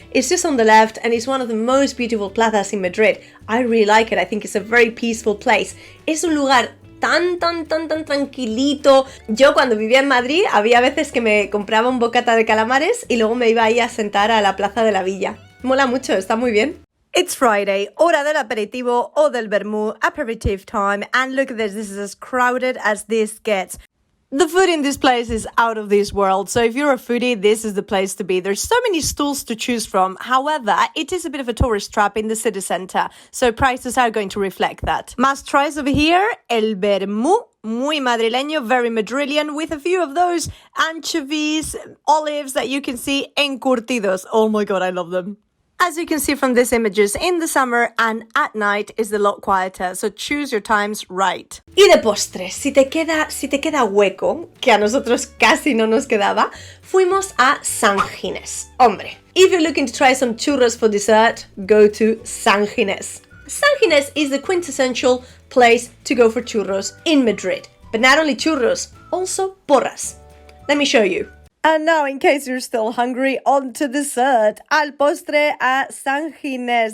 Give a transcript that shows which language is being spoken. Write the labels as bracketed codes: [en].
[en] It's just on the left and it's one of the most beautiful plazas in Madrid. I really like it. I think it's a very peaceful place. [es] Es un lugar tan tranquilito. Yo cuando vivía en Madrid había veces que me compraba un bocata de calamares y luego me iba ahí a sentar a la Plaza de la Villa. Mola mucho, está muy bien. [en] It's Friday, [es] hora del aperitivo o del vermú, [en] aperitif time, and look at this is as crowded as this gets. The food in this place is out of this world, so if you're a foodie, this is the place to be. There's so many stalls to choose from. However, it is a bit of a tourist trap in the city centre, so prices are going to reflect that. Must tries over here, [es] el vermú, muy madrileño, [en] very Madrilean, with a few of those anchovies, olives that you can see encurtidos. Oh my god, I love them. As you can see from these images, in the summer and at night is a lot quieter, so choose your times right. [es] Y de postres, si te queda hueco, que a nosotros casi no nos quedaba, fuimos a San Ginés. [en] Hombre, if you're looking to try some churros for dessert, go to San Ginés. San Ginés is the quintessential place to go for churros in Madrid. But not only churros, also porras. Let me show you. And now, in case you're still hungry, on to dessert. [es] Al postre a San Ginés.